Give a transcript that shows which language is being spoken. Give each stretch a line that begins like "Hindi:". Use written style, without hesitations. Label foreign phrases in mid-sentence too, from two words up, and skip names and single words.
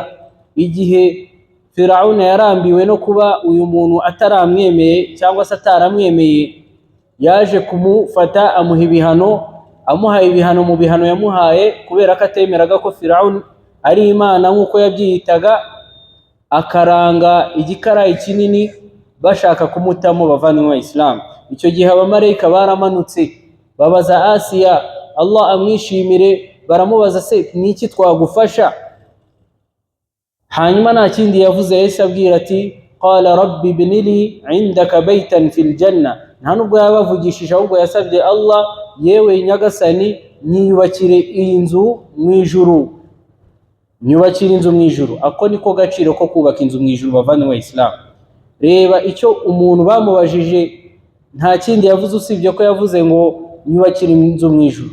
Kinyarwanda: Igihe Firaun yarambiwe no kuba uyu muntu ataramwemeye cyangwa se ataramwemeye, yaje kumufata amuha ibihano, amuhaye ibihano mu bihano yamuhaye kubera ko atemeraga ko Firaun ari Imana nk'uko yabyiyitaga, akaranga igikarayi kinini bashaka kumutamo. Bavandimwe wa Islam, icyo gihe abamarayika baramanutse babaza Asiya, Allah amwishimire, baramubaza se niki twagufasha? Hanyuma nta kindi yavuze, yahise abwira ati,
Arabic: قال رب ابن لي عندك بيتا في الجنة.
Kinyarwanda: Nta nubwo yabavugishije, ahubwo yasabye Allah, yewe nyagasani, nyiyubakire iyi nzu mu ijuru, nyubakire inzu mu ijuru. Ako niko gaciro ko kubaka inzu mu ijuru. Bavandimwe wa Islam, reba icyo umuntu bamubajije, nta kindi yavuze usibye ko yavuze ngo nyubakire inzu mu ijuru.